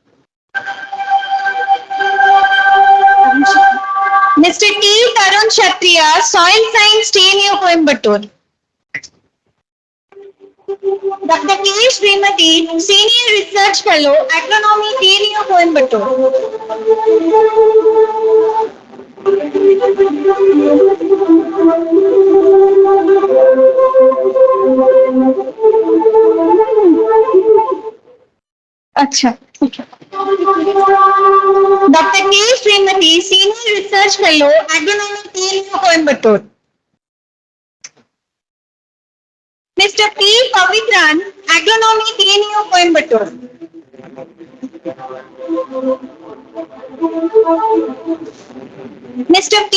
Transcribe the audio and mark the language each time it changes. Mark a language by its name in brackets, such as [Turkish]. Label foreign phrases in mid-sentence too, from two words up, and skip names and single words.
[English] Mr. T. Tarun Kshatriya, Soil Science, TNU Coimbatore. Dr. K. Srimati, Senior Research Fellow, Agronomy, TNU Coimbatore. [Hindi] अच्छा ठीक है Dr. K. [English] Srimati, Senior Research Fellow, Agronomy, TNU Coimbatore. Mr. P. Pavitran, Agronomy, TNU Coimbatore. Mr. P.